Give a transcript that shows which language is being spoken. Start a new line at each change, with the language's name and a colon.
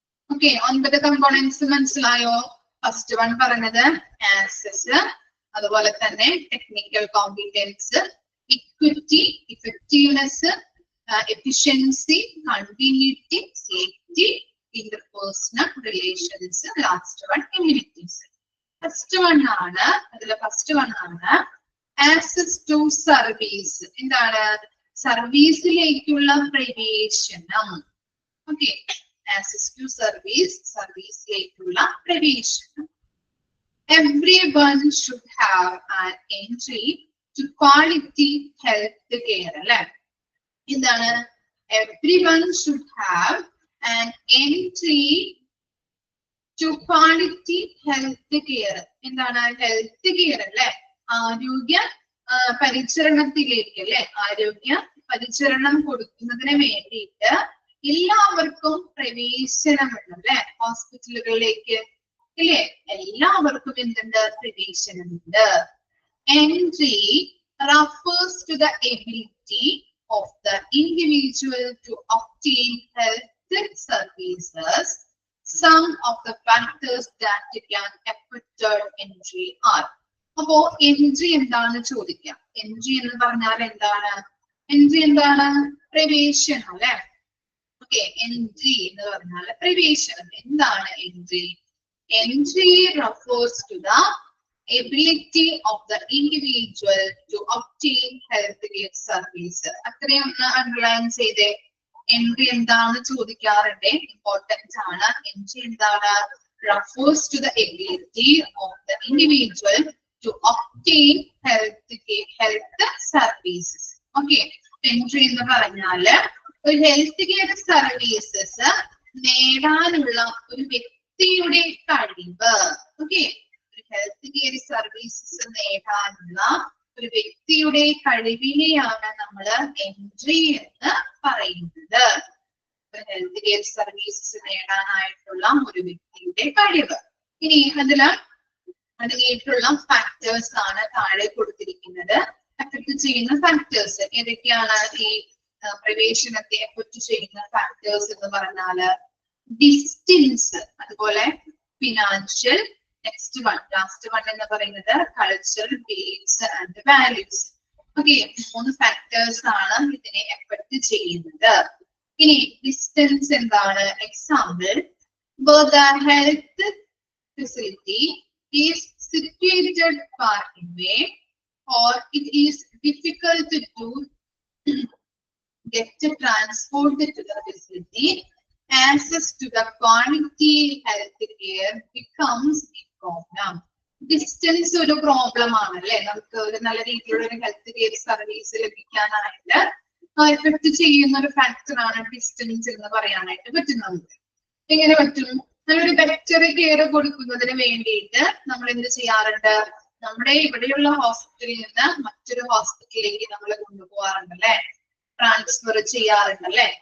Malayalam: Okay, 9 components മനസ്സിലായോ? First one പറഞ്ഞത് access, അതുപോലെ തന്നെ technical competence, equity, effectiveness, efficiency, continuity, safety, interpersonal relations, last one immunities. First one ആണ്, അതിലെ first one ആണ് ആക്സസ് ടു സർവീസ്. എന്താണ്? സർവീസിലേക്കുള്ള പ്രവേശനം. ഓക്കെ, ആക്സസ് ടു സർവീസ്, സർവീസിലേക്കുള്ള പ്രവേശനം.
English: Everyone should have an entry to quality health care
Malayalam: അല്ലെ. എന്താണ്?
English: Everyone should have an entry to quality health care.
Malayalam: എന്താണ്? Health care അല്ലെ, ആരോഗ്യ പരിചരണത്തിലേക്ക് അല്ലെ, ആരോഗ്യ പരിചരണം കൊടുക്കുന്നതിന് വേണ്ടിയിട്ട് എല്ലാവർക്കും പ്രവേശനമുണ്ട് അല്ലെ, ഹോസ്പിറ്റലുകളിലേക്ക് ഇല്ലേ. എല്ലാവർക്കും എന്തുണ്ട്? പ്രവേശനമുണ്ട്.
English: Entry refers to the ability of the individual to obtain health services. Some of the factors that can affect entry are.
Malayalam: അപ്പോ എൻട്രി എന്താണ് ചോദിക്കാം. എൻട്രി എന്ന് പറഞ്ഞാൽ എന്താണ്? എൻട്രി എന്താണ്? പ്രവേശനം അല്ലെ. ഓക്കെ, എൻട്രി എന്ന് പറഞ്ഞാൽ പ്രവേശനം. എന്താണ് entry?
English: Entry refers to the ability of the individual to obtain healthcare service.
Malayalam: അത്രയും ഒന്ന് അണ്ടർലൈൻ ചെയ്തേ. എൻട്രി എന്താണ് ചോദിക്കാറുണ്ട്, ഇമ്പോർട്ടൻറ്റ് ആണ്. എൻട്രി എന്താണ്?
English: refers to the ability of the individual to obtain health services.
Malayalam: Okay, entry എന്ന് പറഞ്ഞാല് ഒരു ഹെൽത്ത് കെയർ സർവീസസ് നേടാനുള്ള ഒരു വ്യക്തിയുടെ കഴിവ്. ഓക്കെ, ഒരു ഹെൽത്ത് കെയർ സർവീസസ് നേടാനുള്ള ഒരു വ്യക്തിയുടെ കഴിവിനെയാണ് നമ്മൾ എൻട്രി എന്ന് പറയുന്നത്. ഹെൽത്ത് കെയർ സർവീസസ് നേടാനായിട്ടുള്ള ഒരു വ്യക്തിയുടെ കഴിവ്. ഇനി അതില് അതിനായിട്ടുള്ള ഫാക്ടേഴ്സ് ആണ് താഴെ കൊടുത്തിരിക്കുന്നത്. എഫക്ട് ചെയ്യുന്ന ഫാക്ടേഴ്സ് ഏതൊക്കെയാണ്? ഈ പ്രവേശനത്തെ എഫക്ട് ചെയ്യുന്ന ഫാക്ടേഴ്സ് എന്ന് പറഞ്ഞാല് ഡിസ്റ്റൻസ്, അതുപോലെ ഫിനാൻഷ്യൽ, ലാസ്റ്റ് വൺ എന്ന് പറയുന്നത് cultural beliefs and values. Okay, 3 factors ആണ് ഇതിനെ എഫക്ട് ചെയ്യുന്നത്. ഇനി ഡിസ്റ്റൻസ് എന്താണ്?
English: Example, the health facility is situated far away or it is difficult to get transported to the facility. Access to the quality health care becomes a problem.
Malayalam: Distance ഒരു problem ആണല്ലേ. നമുക്ക് ഒരു നല്ല രീതിയിലുള്ള ഒരു ഹെൽത്ത് കെയർ സർവീസ് ലഭിക്കാനായിട്ട് എഫക്ട് ചെയ്യുന്ന ഒരു factor ആണ് ഡിസ്റ്റൻസ് എന്ന് പറയാനായിട്ട് പറ്റുന്നത്. എങ്ങനെ പറ്റും? നല്ലൊരു ബെറ്റർ കെയർ കൊടുക്കുന്നതിന് വേണ്ടിയിട്ട് നമ്മൾ എന്ത് ചെയ്യാറുണ്ട്? നമ്മുടെ ഇവിടെയുള്ള ഹോസ്പിറ്റലിൽ നിന്ന് മറ്റൊരു ഹോസ്പിറ്റലിലേക്ക് നമ്മൾ കൊണ്ടുപോകാറുണ്ടല്ലേ, ട്രാൻസ്ഫർ ചെയ്യാറുണ്ടല്ലേ.